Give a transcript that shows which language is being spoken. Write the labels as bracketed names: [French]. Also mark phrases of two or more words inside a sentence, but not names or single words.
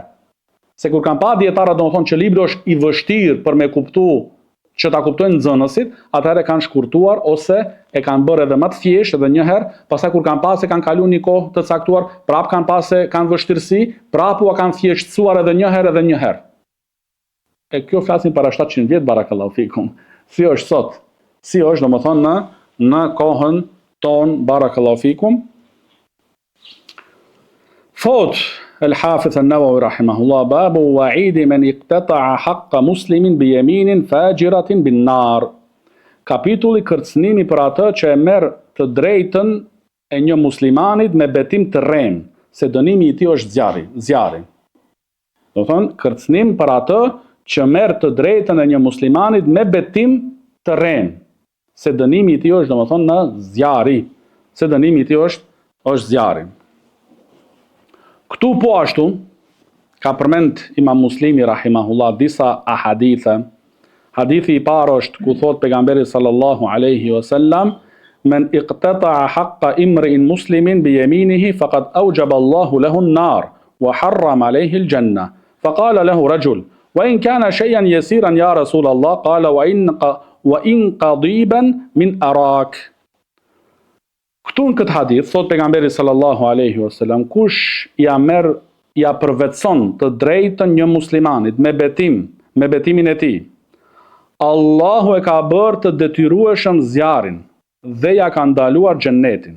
[Albanian] Se kur kanë pa dietarët domethënë që libri është i vështirë për me kuptuar që ta kuptojnë nxënësit, atëherë kanë shkurtuar ose e kanë bërë edhe më të thjeshtë edhe një herë, pastaj kur kanë pasë kanë kaluar një kohë të caktuar, prapë kanë pasë kanë vështirësi, prapë u kanë thjeshtësuar edhe një herë. E kjo flasin para 700 vjet [Arabic] بارك الله فيكم. [Albanian] Si është sot? Si është domethënë në kohën tonë [Arabic] بارك الله فيكم? Thot El-Hafidh an-Nawawi rahimahullah, باب وعيد من اقتطع حق مسلم بيمين فاجرة بالنار. [Albanian] Kapitulli kërcënimi për atë që e merr të drejtën e një muslimanit me betim të rrem, se dënimi i tij është zjarri. Do thonë kërcënim për atë që merr të drejtën e një muslimanit me betim të rrem, se dënimi i tij është domethënë në zjarri, se dënimi i tij është zjarri. Këtu po ashtu ka përmend Imam Muslimi rahimahullah disa ahadithe. Hadithi i parë është ku thot pejgamberi [Arabic] صلى الله عليه وسلم من اقتطع حق امرئ مسلم بيمينه فقد أوجب الله له النار وحرم عليه الجنة. فقال له رجل وإن كان شيئا يسيرا يا رسول الله قال وإن قضيبا من أراك. [Albanian] Këtu në këtë hadith, thot pejgamberi [Arabic] صلى الله عليه وسلم, [Albanian] kush ja përvetson të drejtën një muslimanit me betimin e tij, Allahu e ka bërë të detyrueshëm zjarrin dhe ja ka ndaluar xhennetin.